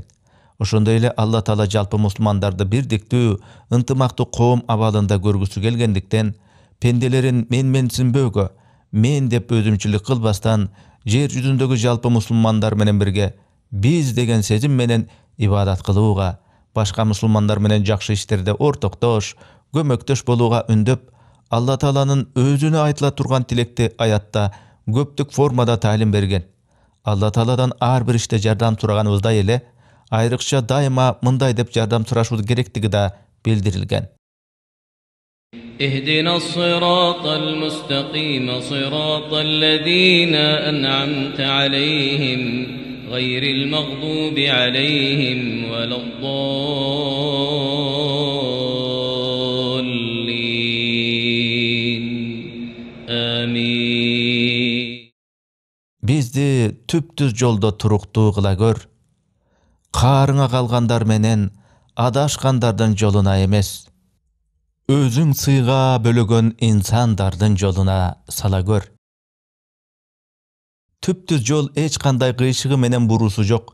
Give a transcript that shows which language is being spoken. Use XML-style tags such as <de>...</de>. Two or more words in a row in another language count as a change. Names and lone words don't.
<ky>Ошондой эле Алла Таала жалпы мусулмандарды бирдиктүү, ынтымактуу коом абалында көргүсү келгендиктен, пенделерин менсинбөөгө, мен деп өзүмчүлүк кылбастан, жер жүзүндөгү жалпы мусулмандар менен бирге биз деген сезим менен ибадат кылууга, башка мусулмандар менен жакшы иштерде ортоктош, көмөктөш болууга үндөп, Алла Тааланын өзүнө айтыла турган тилекти аятта көптүк формада таалим берген. Алла Тааладан ар бир иште жардам сураганыбыздай эле, айрыкча дайыма мындай деп жардам сурашуу керектиги да билдирилген.</ky> <ar>اهدنا الصراط المستقيم صراط الذين أنعمت عليهم غير المغضوب عليهم ولا الضالين آمين.</ar> <ky>Бизди түптүз жолдо туруктуу кыла көр. Каарыңа калгандар менен адашкандардын жолуна эмес, өзүң сыйга бөлөгөн инсандардын жолуна сала көр. Түптүз жол эч кандай кыйшыгы менен буруусу жок.</ky>